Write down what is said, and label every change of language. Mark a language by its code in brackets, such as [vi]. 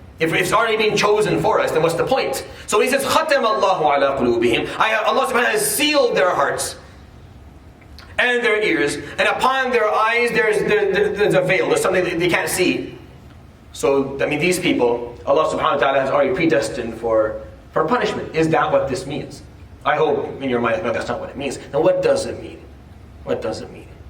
[en] If it's already been chosen for us, then what's the point? So He says, [ar] خَتَمَ اللَّهُ عَلَىٰ قُلُوبِهِمْ. [en] Allah subhanahu wa ta'ala has sealed their hearts and their ears, and upon their eyes there's a veil, there's something they can't see. So, these people, Allah subhanahu wa ta'ala has already predestined for punishment. Is that what this means? I hope in your mind, no, that's not what it means. Now what does it mean? What does it mean?